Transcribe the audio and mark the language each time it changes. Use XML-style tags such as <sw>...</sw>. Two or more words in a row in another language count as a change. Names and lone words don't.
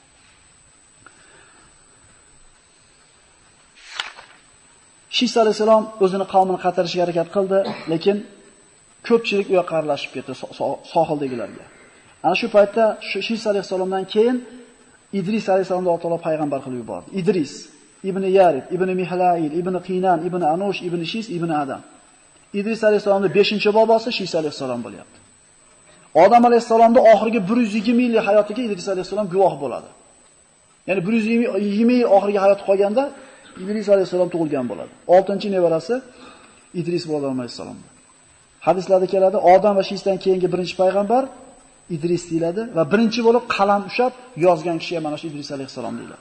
<uz>Shis alayhisalom o'zini qavmini qaytarishga harakat qildi, lekin ko'pchilik u yoqqa aralashib ketdi sohildagilarga. Ana shu paytda Shis alayhisalomdan keyin Idris alayhisalomni Alloh taolo payg'ambar qilib yubordi. Idris ibn Yarib, ibn Mihlail, ibn Qinan, ibn Anush, ibn Shis, ibn Adam. Idris alayhisalomning 5-bobosi Shis alayhisalom bo'lyapti. Odam alayhisalomning oxirgi 120 yillik hayotiga Idris alayhisalom guvoh bo'ladi. Ya'ni 120 yil oxirgi hayot qolganda Idris alayhisalom tug'ilgan bo'ladi. 6-nevarasi Idris alayhisalom. Hadislarda keladi, Odam va Shisdan keyingi birinchi payg'ambar Idris deyiladi va birinchi bo'lib qalam ushab yozgan kishi ham mana shu Idris alayhisalom deyiladi.</uz>